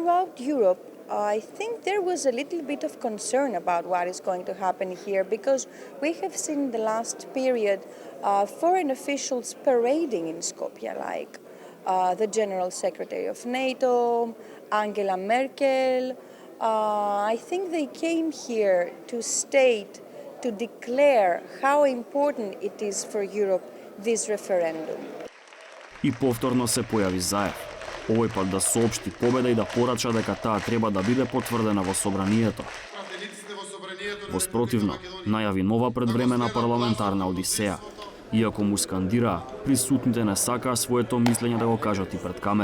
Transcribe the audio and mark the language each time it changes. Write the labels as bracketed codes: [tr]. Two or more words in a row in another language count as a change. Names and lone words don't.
[en] Throughout Europe, I think there was a little bit of concern about what is going to happen here because we have seen in the last period foreign officials parading in Skopje, like the General Secretary of NATO, Angela Merkel. I think they came here to state, to declare how important it is for Europe, this referendum. [mk] И повторно се појави Заев. Овој пат да соопшти победа и да порача дека таа треба да биде потврдена во собранието. Во спротивно, најави нова предвремена парламентарна одисеја. Иако му скандираа, присутните не сакаа своето мислење да го кажат и пред камера.